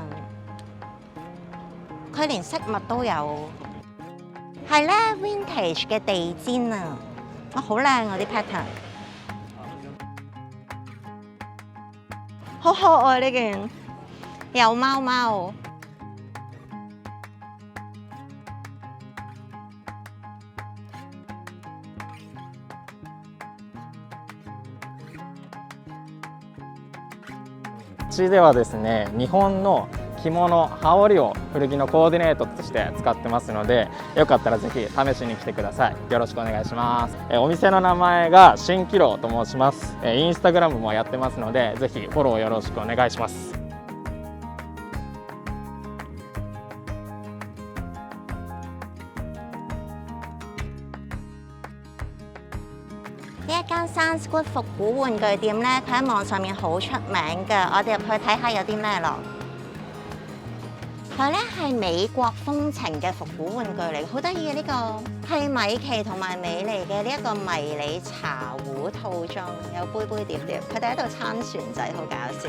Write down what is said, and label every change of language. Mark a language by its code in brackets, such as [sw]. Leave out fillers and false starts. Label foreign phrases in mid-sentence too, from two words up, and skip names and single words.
[yue] 佢連飾物都有，係咧 vintage 嘅地氈啊！哇，好靚啊啲 pattern， 好可愛呢件，有貓貓。 [ja] うちではですね、日本の着物、羽織を古着のコーディネートとして使ってますので、よかったらぜひ試しに来てください。よろしくお願いします。お店の名前が新キロと申します。インスタグラムもやってますので、ぜひフォローよろしくお願いします。 [yue] 呢一間 Soundsgood 復古玩具店咧，佢喺網上面好出名㗎。我哋入去睇下有啲咩咯。佢咧係美國風情嘅復古玩具嚟，好得意嘅呢個係米奇同埋美妮嘅呢一個迷你茶壺套裝，有杯杯碟碟，佢哋喺度撐船仔，好搞笑。